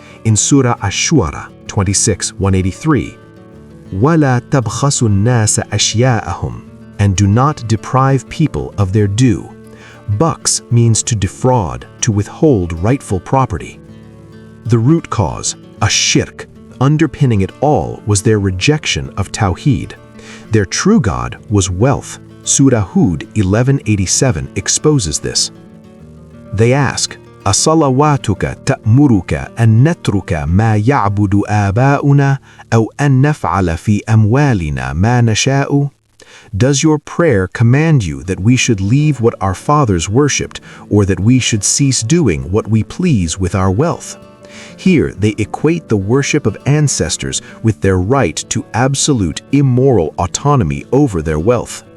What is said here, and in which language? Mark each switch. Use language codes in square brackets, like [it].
[en] In Surah Ash-Shu 26:183, [ar] وَلَا تَبْخَسُوا النَّاسَ أَشْيَاءَهُمْ, [en] and do not deprive people of their due. Bucks means to defraud, to withhold rightful property. The root cause, ash-shirk, underpinning it all was their rejection of Tawheed. Their true God was wealth. Surah Hud 1187 exposes this. They ask, [ar] أَصَلَوَاتُكَ تَأْمُرُكَ أَن نَتْرُكَ مَا يَعْبُدُ آبَاؤُنَا أَوْ أَن نَفْعَلَ فِي أَمْوَالِنَا مَا نَشَاءُ? [en] Does your prayer command you that we should leave what our fathers worshipped, or that we should cease doing what we please with our wealth? Here they equate the worship of ancestors with their right to absolute immoral autonomy over their wealth.